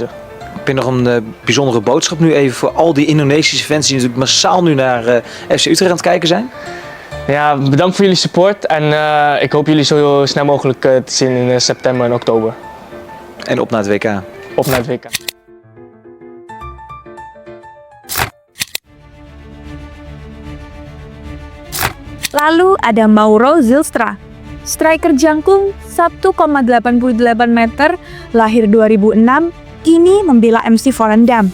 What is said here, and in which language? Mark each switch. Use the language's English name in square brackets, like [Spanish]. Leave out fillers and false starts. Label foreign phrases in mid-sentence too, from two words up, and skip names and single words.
[Dutch] Heb je nog een bijzondere boodschap nu even voor al die Indonesische fans die natuurlijk massaal nu naar FC Utrecht aan het kijken zijn? Ja, bedankt voor jullie support en ik hoop jullie zo snel mogelijk te zien in september en oktober. En op naar het WK. Op naar het WK. [Indonesian] Lalu ada Mauro Zylstra, striker jangkung 1,88 meter, lahir 2006, kini membela FC Volendam.